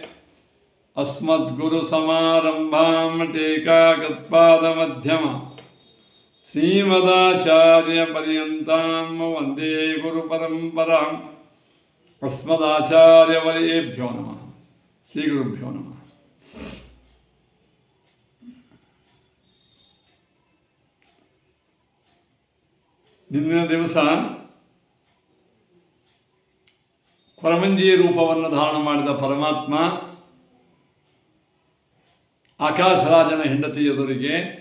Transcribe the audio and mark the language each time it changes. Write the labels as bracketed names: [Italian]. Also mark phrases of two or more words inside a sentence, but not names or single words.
[Sanskrit] अस्मद्गुरुसमारम्भां टीकाकृत्पादमध्यमा श्रीमदाचार्यपर्यन्तां वन्दे गुरुपरम्पराम्। अस्मदाचार्यवर्येभ्यो नमः। श्रीगुरुभ्यो नमः। [Kannada] ನಿನ್ನೆ ದಿವಸ ಕೊರವಂಜಿ ರೂಪವನ್ನು ಧಾರಣ ಮಾಡಿದ ಪರಮಾತ್ಮ ಆಕಾಶರಾಜನ ಹೆಂಡತಿ ಎದುರಿಗೆ